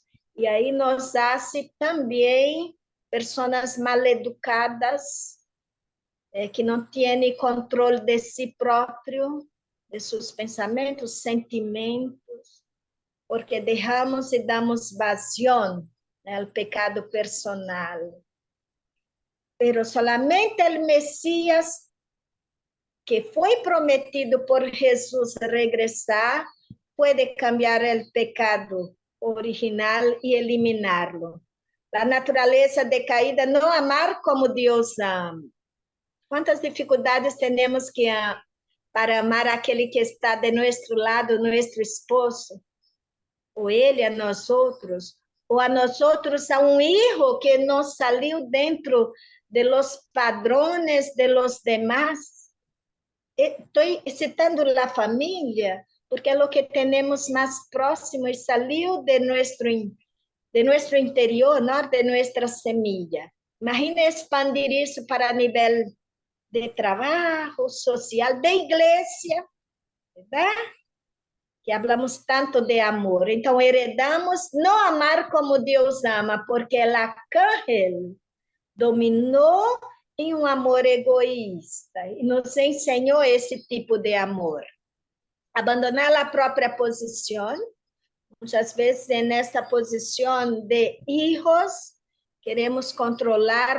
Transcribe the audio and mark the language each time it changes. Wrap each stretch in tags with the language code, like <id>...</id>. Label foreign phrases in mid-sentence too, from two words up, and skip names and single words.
<pt>E aí</pt> <es>nos hace</es> <pt>também pessoas mal educadas, que não tem controle de si próprio, de seus pensamentos, sentimentos, porque deixamos e damos vazão ao pecado personal.</pt> <es>Pero solamente</es> <pt>o Messias, que foi prometido por Jesus regressar, pode cambiar o pecado original e eliminarlo. A natureza decaída não amar como Deus ama. Quantas dificuldades temos que para amar aquele que está de nosso lado, nosso esposo, ou ele a nós outros, ou a nós outros a um hijo que nos saiu dentro</pt> <es>de los</es> <pt>padrões</pt> <es>de los demás.</es> <pt>Estou citando a família, porque é o que temos mais próximo e saiu de nosso interior, não? De nossa semilla. Imagine expandir isso para nível de trabalho, social, de igreja, ¿verdad?</pt> <es>Que hablamos tanto de amor.</es> <pt>Então, heredamos não amar como Deus ama, porque o arcángel dominou em um amor egoísta e nos ensinou esse tipo de amor. Abandonar a própria posição, muitas vezes nesta posição de hijos, queremos controlar</pt>